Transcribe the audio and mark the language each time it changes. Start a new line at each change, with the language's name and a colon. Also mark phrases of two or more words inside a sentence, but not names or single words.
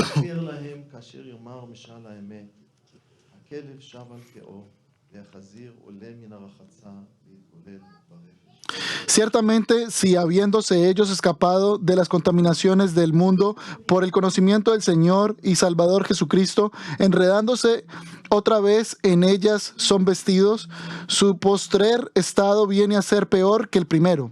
Hebrew: יסביר להם כאשר יאמר משל האמת, הכלב שב על קאו והחזיר עולה מן הרחצה להתגולל ברפש.
Spanish: Ciertamente, si habiéndose ellos escapado de las contaminaciones del mundo por el conocimiento del Señor y Salvador Jesucristo, enredándose otra vez en ellas son vestidos, su postrer estado viene a ser peor que el primero.